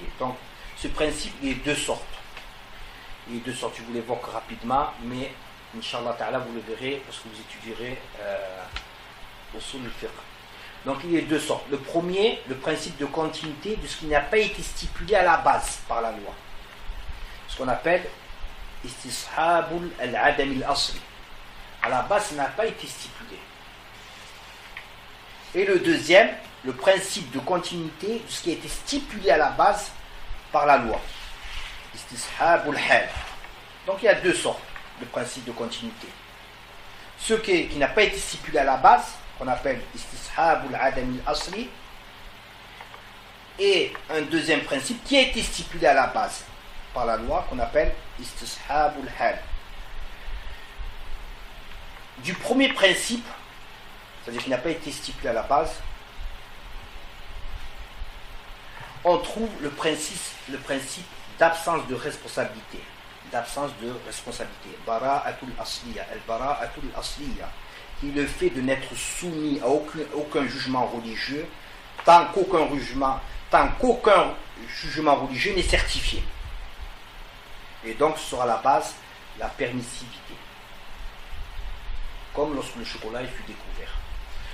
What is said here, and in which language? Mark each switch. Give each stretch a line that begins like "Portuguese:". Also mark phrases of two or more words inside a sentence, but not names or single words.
French: Donc ce principe, il est de deux sortes. Je vous l'évoque rapidement, mais
Arabic: إن شاء الله تعالى,
French: vous le verrez parce que vous étudierez
Arabic: أصول الفقه.
French: Donc il y a deux sortes. Le premier, le principe de continuité de ce qui n'a pas été stipulé à la base par la loi. Ce qu'on appelle
Arabic: استصحاب العدم الأصلي.
French: À la base, ça n'a pas été stipulé. Et le deuxième, le principe de continuité de ce qui a été stipulé à la base par la loi.
Arabic: استصحاب الحال.
French: Donc il y a deux sortes de principe de continuité. Ce qui n'a pas été stipulé à la base, qu'on appelle
Arabic: استصحاب العدم الأصلي,
French: et un deuxième principe qui a été stipulé à la base par la loi, qu'on appelle
Arabic: استصحاب الحال.
French: Du premier principe, c'est-à-dire qui n'a pas été stipulé à la base, on trouve le principe d'absence de responsabilité.
Arabic: براءة الأصلية، البراءة الأصلية,
French: qui est le fait de n'être soumis à aucun jugement religieux tant qu'aucun jugement religieux n'est certifié. Et donc ce sera la base, la permissivité. Comme lorsque le chocolat fut découvert.